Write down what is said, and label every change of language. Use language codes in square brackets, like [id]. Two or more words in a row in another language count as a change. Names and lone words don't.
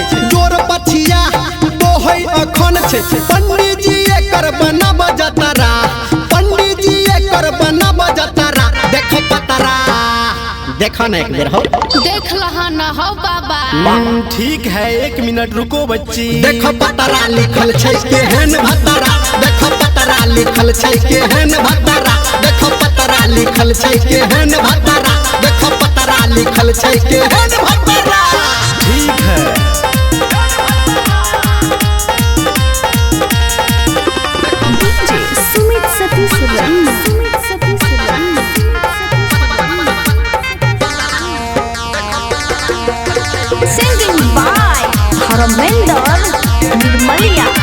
[mai] जोर पछिया तोहै अखन छै पंडित जी एकर बनब जतरा पंडित जी एकर बनब जतरा देख पतरा देखा ना एक बेर हो देख लहा ना हो बाबा ठीक है 1 मिनट रुको बच्ची देख पतरा लिखल छै केहन भतरा देख पतरा लिखल छै केहन भतरा देख पतरा लिखल छै केहन भतरा देख पतरा लिखल छै केहन भतरा ठीक है [en] सुमित सतीश Singing by Harmendra Nirmalia.